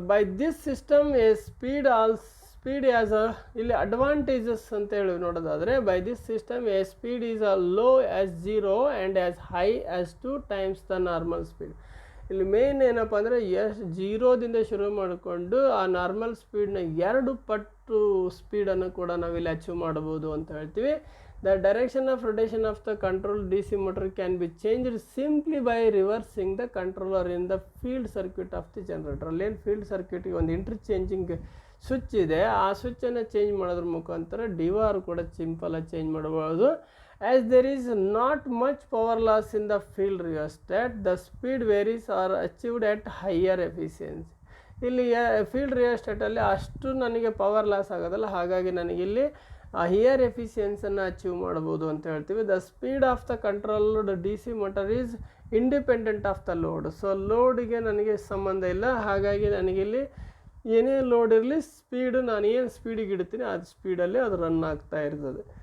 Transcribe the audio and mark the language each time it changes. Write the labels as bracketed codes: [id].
[en] By this system a speed as a [kn] ಇಲ್ಲಿ advantages ಅಂತ ಹೇಳಿ ನೋಡೋದಾದರೆ, [en] By this system a speed is a low as 0 and as high as 2 times the normal speed. [kn] ಇಲ್ಲಿ main ಏನಪ್ಪ ಅಂದರೆ, 0ದಿಂದ ಶುರು ಮಾಡಿಕೊಂಡು ಆ ನಾರ್ಮಲ್ ಸ್ಪೀಡ್ನ 2 ಪಟ್ಟು ಸ್ಪೀಡನ್ನು ಕೂಡ ನಾವಿಲ್ಲಿ ಅಚೀವ್ ಮಾಡ್ಬೋದು ಅಂತ ಹೇಳ್ತೀವಿ. [en] The direction of rotation of the controlled DC motor can be changed simply by reversing the controller in the field circuit of the generator. [kn] ಅಲ್ಲೇನು ಫೀಲ್ಡ್ ಸರ್ಕ್ಯೂಟಿಗೆ ಒಂದು ಇಂಟರ್ಚೇಂಜಿಂಗ್ ಸ್ವಿಚ್ ಇದೆ, ಆ ಸ್ವಿಚ್ಚನ್ನು ಚೇಂಜ್ ಮಾಡೋದ್ರ ಮುಖಾಂತರ ಡಿವಾರ್ ಕೂಡ ಸಿಂಪಲಾಗಿ ಚೇಂಜ್ ಮಾಡ್ಬೋದು. [en] As there is not much power loss in the field rheostat, the speed varies are achieved at higher efficiency. [kn] ಇಲ್ಲಿ ಫೀಲ್ಡ್ ರಿಯೋಸ್ಟಾಟಲ್ಲಿ ಅಷ್ಟು ನನಗೆ ಪವರ್ ಲಾಸ್ ಆಗೋದಲ್ಲ, ಹಾಗಾಗಿ ನನಗಿಲ್ಲಿ ಹೈಯರ್ ಎಫಿಷಿಯನ್ಸನ್ನು ಅಚೀವ್ ಮಾಡ್ಬೋದು ಅಂತ ಹೇಳ್ತೀವಿ. [en] The speed of the controlled D C motor is independent of the load. [kn] So ಲೋಡಿಗೆ ನನಗೆ ಸಂಬಂಧ ಇಲ್ಲ, ಹಾಗಾಗಿ ನನಗಿಲ್ಲಿ ಏನೇ ಲೋಡ್ ಇರಲಿ ಸ್ಪೀಡು ನಾನು ಏನು ಸ್ಪೀಡಿಗೆ ಇಡ್ತೀನಿ ಅದು ಸ್ಪೀಡಲ್ಲಿ ಅದು ರನ್ ಆಗ್ತಾ ಇರ್ತದೆ.